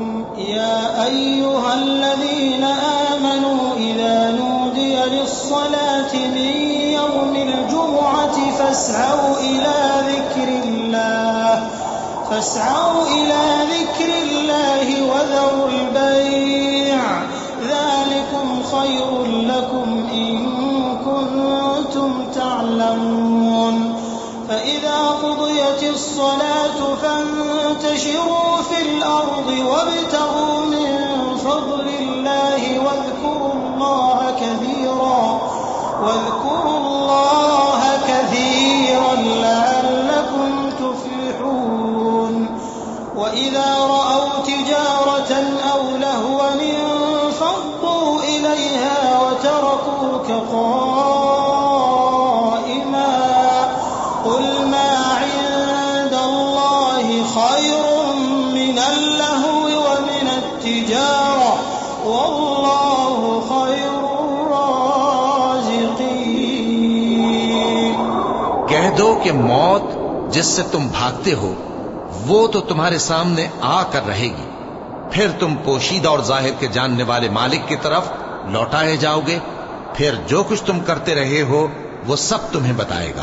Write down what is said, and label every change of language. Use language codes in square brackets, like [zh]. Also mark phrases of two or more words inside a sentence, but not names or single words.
[ar] يا أيها الذين آمنوا إذا نودي للصلاة من يوم الجمعة فاسعوا إلى ذكر الله وذروا البيع ذلكم خير لكم إن كنتم تعلمون. فإذا قضيت الصلاة فانتشروا في الأرض وابتغوا من فضل الله واذكروا الله كثيرا لعلكم تفلحون. وإذا رأوا تجارة أو لهوا انفضوا إليها وتركوك قائما قل ما عند الله خير من اللهو ومن التجارة والله خير الرازقين. [hi] कह दो कि मौत जिससे तुम भागते हो वो तो तुम्हारे सामने आकर रहेगी, फिर तुम पोशीदा और जाहिर के जानने वाले मालिक की तरफ लौटाए जाओगे, फिर जो कुछ तुम करते रहे हो वो सब तुम्हें बताएगा।